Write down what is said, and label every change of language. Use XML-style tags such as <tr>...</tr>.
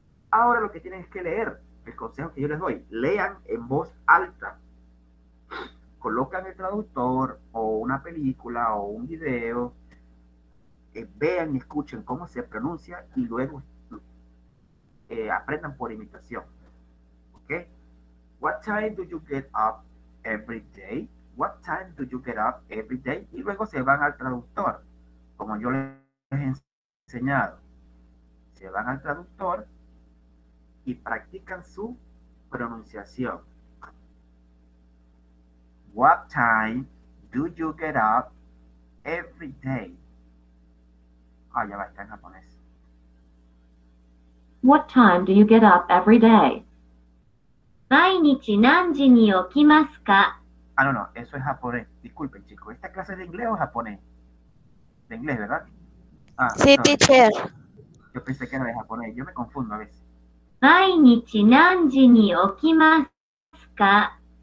<es>Ahora lo que tienen es que leer. El consejo que yo les doy. Lean en voz alta. Colocan el traductor o una película o un video. Vean y escuchen cómo se pronuncia y luego aprendan por imitación. ¿Ok?</es> <en>What time do you get up every day? What time do you get up every day?</en> <es>Y luego se van al traductor. Como yo les he enseñado. Se van al traductor y practican su pronunciación.</es> <en>What time do you get up every day?</en> <es>Ah, ya va, está en japonés.</es> <en>What time do you get up every day?</en> <ja>毎日何時に起きますか?</ja> <es>Ah, no, eso es japonés. Disculpen, chicos. ¿Esta clase es de inglés o japonés? De inglés, ¿verdad? Ah, Sí, no,</es> <en>teacher.</en> <es>yo pensé que era de japonés. Yo me confundo a veces.</es> <ja>毎日何時に起きますか?</ja>